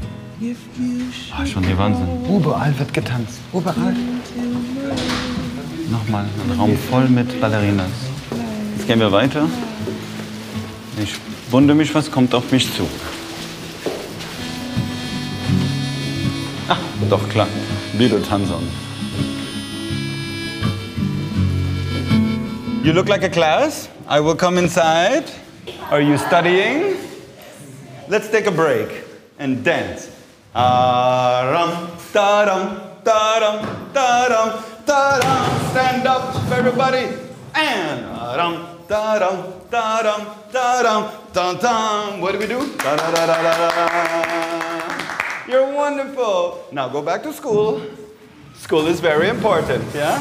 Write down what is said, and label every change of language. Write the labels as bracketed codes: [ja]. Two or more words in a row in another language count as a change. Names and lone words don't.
[de] Oh, schon der Wahnsinn. Überall wird getanzt. Überall. Nochmal ein Raum voll mit Ballerinas. Jetzt gehen wir weiter. Ich wundere mich, was kommt auf mich zu. Ah, doch klar. Videotanzern. [en] You look like a class. I will come inside. Are you studying? Let's take a break and dance. Ram, ta-dam, ta-dam, ta-dam, ta-dam. Stand up, everybody. And ram, ta-dam, ta-dam, ta-dam, ta-dam. What do we do? Da-da-da-da-da-da. You're wonderful. Now go back to school. School is very important, yeah?